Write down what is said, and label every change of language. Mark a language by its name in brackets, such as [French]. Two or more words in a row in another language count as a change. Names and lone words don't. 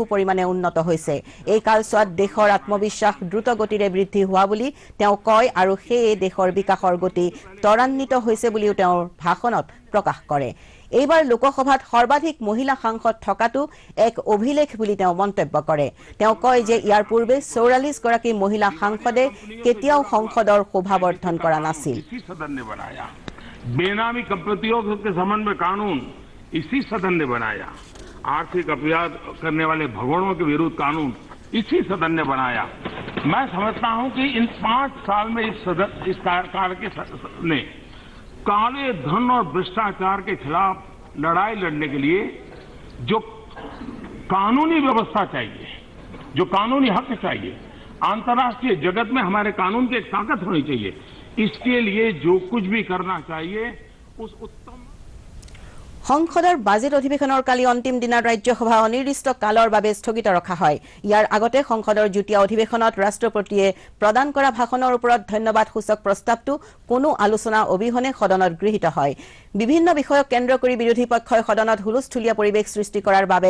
[Assamese] পৰিমাণে উন্নত হৈছে এই কালছোৱাত দেশৰ আত্মবিশ্বাস দ্ৰুত গতিৰে বৃদ্ধি হোৱা বুলি তেওঁ কয় আৰু সেই দেশৰ বিকাশৰ গতি ত্বৰান্বিত হৈছে বুলিও তেওঁৰ ভাষণত প্ৰকাশ কৰে এইবাৰ লোকসভাত সৰ্বাধিক মহিলা সাংসদ থকাটো এক অভিলেখ বুলি তেওঁ মন্তব্য কৰে তেওঁ কয় যে ইয়াৰ পূৰ্বে 44 গৰাকী মহিলা সাংসদে কেতিয়াও সংসদৰ শোভাবৰ্ধন কৰা নাছিল [Hindi] बेनामी कंपनियों के संबंध में कानून इसी सदन ने बनाया आर्थिक अपराध करने वाले भगवानों के विरुद्ध कानून इसी सदन ने बनाया मैं समझता हूं कि इन 5 साल में इस कार्यकाल के ने काले धन और भ्रष्टाचार के खिलाफ लड़ाई लड़ने के लिए जो कानूनी व्यवस्था चाहिए जो कानूनी हक चाहिए अंतर्राष्ट्रीय जगत में हमारे कानून की एक ताकत होनी चाहिए इसके लिए जो कुछ भी करना चाहिए उस उत्तम [Assamese] সংসদৰ বাজেট অধিৱেশনৰ কালি অন্তিম দিনৰ ৰাজ্যসভা অনিৰ্দিষ্ট কালৰ বাবে স্থগিত ৰখা হয় ইয়াৰ আগতে সংসদৰ যুটীয়া অধিৱেশনত ৰাষ্ট্ৰপতিয়ে প্ৰদান কৰা ভাষণৰ ওপৰত ধন্যবাদ সূচক প্ৰস্তাৱটো কোনো আলোচনা অবিহনে সদনত গৃহীত হয় বিভিন্ন বিষয়ক কেন্দ্ৰ কৰি বিৰোধী পক্ষই সদনত হুলস্থুলীয়া পৰিৱেশ সৃষ্টি কৰাৰ বাবে